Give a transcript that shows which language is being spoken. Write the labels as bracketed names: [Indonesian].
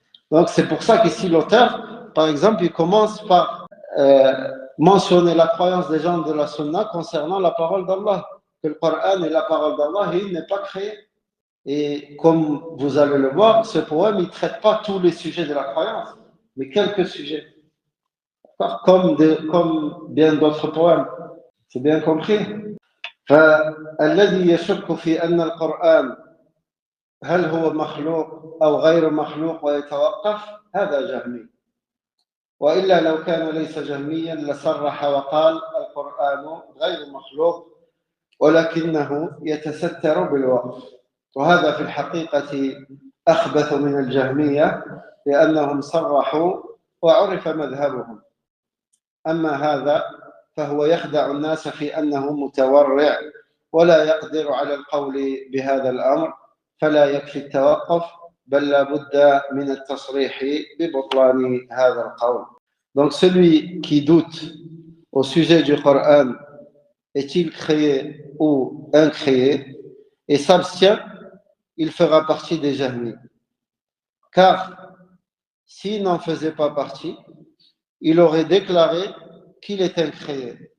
[French] Donc, c'est pour ça qu'ici, l'auteur, par exemple, il commence par mentionner la croyance des gens de la Sunna concernant la parole d'Allah. Que le Coran est la parole d'Allah et il n'est pas créé. Et comme vous allez le voir, ce poème, il ne traite pas tous les sujets de la croyance, mais quelques sujets. Comme bien d'autres poèmes. C'est bien compris? [Arabic] فالذي يشك في أن القرآن هل هو مخلوق أو غير مخلوق ويتوقف هذا جهمي وإلا لو كان ليس جهميا لصرح وقال القرآن غير مخلوق ولكنه يتستر بالوقف وهذا في الحقيقة أخبث من الجهمية لأنهم صرحوا وعرف مذهبهم أما هذا فهو يخدع الناس في أنه متورع ولا يقدر على القول بهذا الأمر فلا يكفي التوقف بل لا بد من التصريح ببطلان هذا القول. [French] Donc celui qui doute au sujet du Coran, est-il créé ou incréé, et s'abstient, il fera partie des Jahmis. Car s'il n'en faisait pas partie, il aurait déclaré qu'il est incréé.